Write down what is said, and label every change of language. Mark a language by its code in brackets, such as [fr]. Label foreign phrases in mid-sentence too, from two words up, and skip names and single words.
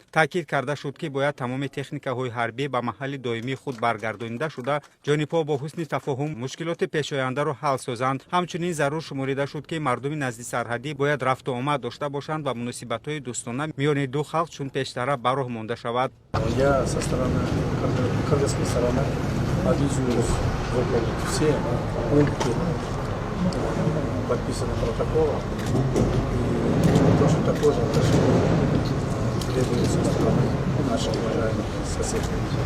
[tg] таъкид карда шуд, ки бояд тамоми техникаҳои ҳарбӣ ба маҳалли доимии худ баргардонида шуда, ҷонибҳо бо ҳусни тафоҳум мушкилоти пешояндаро ҳал созанд. ҳамчунин зарур шуморида шуд, ки мардуми назди сарҳадӣ бояд рафту омад дошта бошанд ва муносибатҳои дӯстона миёни ду халқ чун пештара ба роҳ монда шавад. [ru] Я со стороны кыргызской стороны обязуюсь выполнить все пункты подписанного протокола. И точно такое же отношение требуется со стороны наших уважаемых соседей.